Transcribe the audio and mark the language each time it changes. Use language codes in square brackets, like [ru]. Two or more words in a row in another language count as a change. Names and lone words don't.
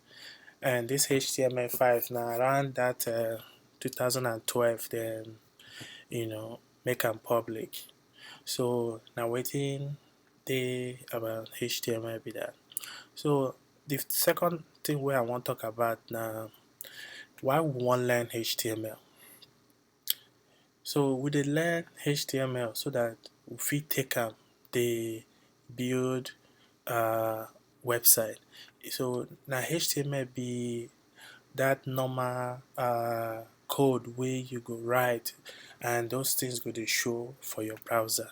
[pcm] And this HTML5 now around that 2012 then make them public. So now waiting they about HTML be that. So the second thing where I want to talk about now why we want learn HTML. So we dey learn HTML so that we fit take am dey build website. So na HTML be that normal code wey you go write and those things go dey show for your browser.